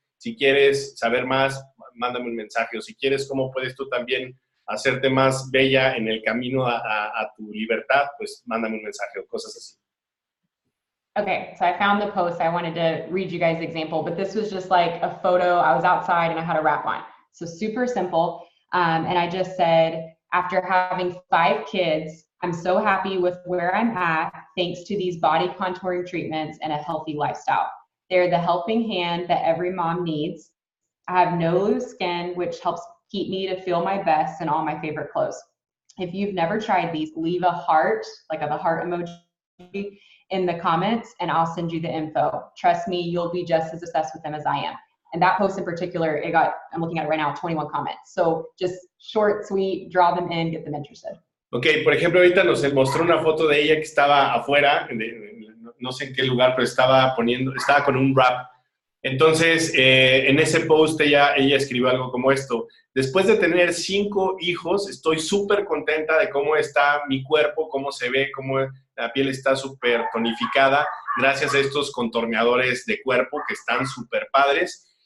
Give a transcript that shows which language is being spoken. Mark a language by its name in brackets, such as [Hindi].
[Spanish] Si quieres saber más, mándame un mensaje. O si quieres cómo puedes tú también hacerte más bella en el camino a tu libertad, pues mándame un mensaje o cosas así. [English] Okay, so I found the post. I wanted to read you guys an example, but this was just like a photo. I was outside and I had a wrap on. So super simple. And I just said, after having 5 kids, I'm so happy with where I'm at, thanks to these body contouring treatments and a healthy lifestyle. They're the helping hand that every mom needs. I have no loose skin, which helps keep me to feel my best in all my favorite clothes. If you've never tried these, leave a heart, like the heart emoji, in the comments, and I'll send you the info. Trust me, you'll be just as obsessed with them as I am. And that post in particular, I'm looking at it right now, 21 comments. So just short, sweet, draw them in, get them interested. [Spanish] Ok, por ejemplo, ahorita nos mostró una foto de ella que estaba afuera, no sé en qué lugar, pero estaba con un wrap. Entonces, en ese post ella escribió algo como esto: después de tener 5 hijos, estoy súper contenta de cómo está mi cuerpo, cómo se ve, cómo la piel está súper tonificada, gracias a estos contorneadores de cuerpo que están súper padres.